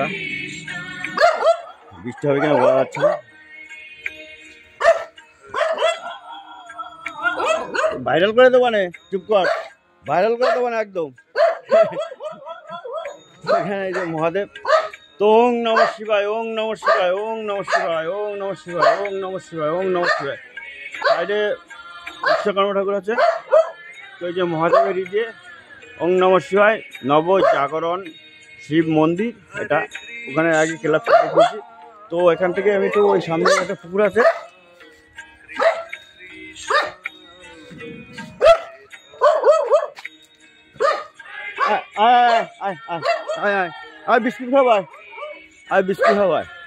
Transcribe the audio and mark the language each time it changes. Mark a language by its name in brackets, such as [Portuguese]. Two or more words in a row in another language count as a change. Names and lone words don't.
[Bangla] বৃষ্টি হবে কিনা বোঝা যাচ্ছে না। ভাইরাল করে দেবো না, চুপ কর, ভাইরাল করে দেবো না একদম। এখানে এই যে মহাদেব। [Sanskrit] তো ওং নমঃ শিবায়, ওং নমঃ শিবায়, ওং নমঃ শিবায়, ওং নমঃ শিবায়, ওং নমঃ শিবায়, ওং নমঃ শিবায়। [Bangla] সাইডে বিশ্বকর্মা ঠাকুর আছে। তো এই যে মহাদেবের যে ওং নমঃ শিবায় নবজাগরণ শিব মন্দির, এটা ওখানে আগে ক্লাবটা দেখেছি। তো এখান থেকে আমি তো ওই সামনে একটা পুকুর আছে, বিস্কুট খাওয়ায়, বিস্কুট খাওয়ায়।